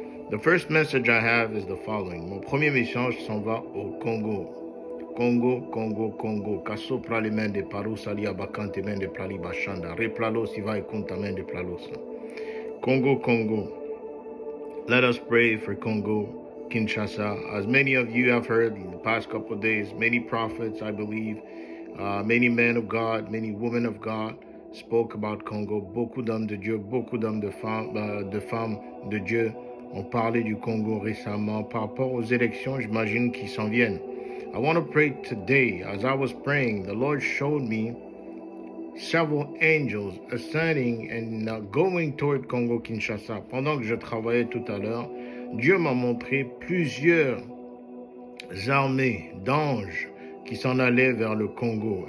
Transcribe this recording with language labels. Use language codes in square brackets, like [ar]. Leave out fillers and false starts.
[en] The first message I have is the following. [fr] Mon premier message s'en va au Congo. Congo. Kaso pralimende parusalia bakante mende prali bashanda. Replalos iva ikunta mende plalos. Congo. [en] Let us pray for Congo, Kinshasa. As many of you have heard in the past couple of days, many prophets, I believe, many men of God, many women of God spoke about Congo. [fr] Beaucoup d'hommes de Dieu, beaucoup d'hommes de femmes de Dieu ont parlé du Congo récemment par rapport aux élections, j'imagine, qui s'en viennent. [en] I want to pray today. As I was praying, the Lord showed me several angels ascending and going toward Congo Kinshasa. [fr] Pendant que je travaillais tout à l'heure, Dieu m'a montré plusieurs armées d'anges qui s'en allaient vers le Congo.